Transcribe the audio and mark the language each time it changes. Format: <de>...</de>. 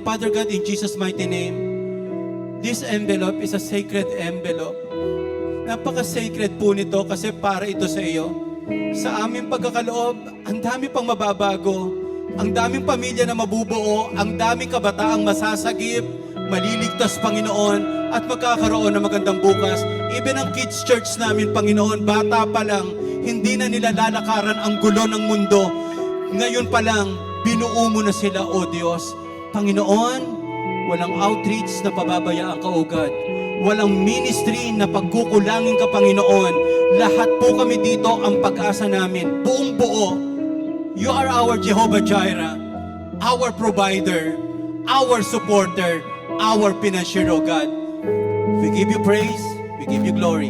<en>Father God, in Jesus' mighty name, this envelope is a sacred envelope.</en> <tl>Napaka-sacred po nito kasi para ito sa iyo. Sa aming pagkakaloob, ang dami pang mababago, ang daming pamilya na mabubuo, ang daming kabataang masasagip, maliligtas, Panginoon, at magkakaroon ng magandang bukas. Even ang kids church namin, Panginoon, bata pa lang, hindi na nila lalakaran ang gulo ng mundo. Ngayon pa lang, binuo mo na sila, O Diyos. Panginoon, walang outreach na pababayaan ka, O God. Walang ministry na pagkukulangin ka, Panginoon. Lahat po kami dito ang pag-asa namin. Buong buo.</tl> <en>You are our Jehovah Jireh, our provider, our supporter, our financier, O God. We give you praise, we give you glory.</en>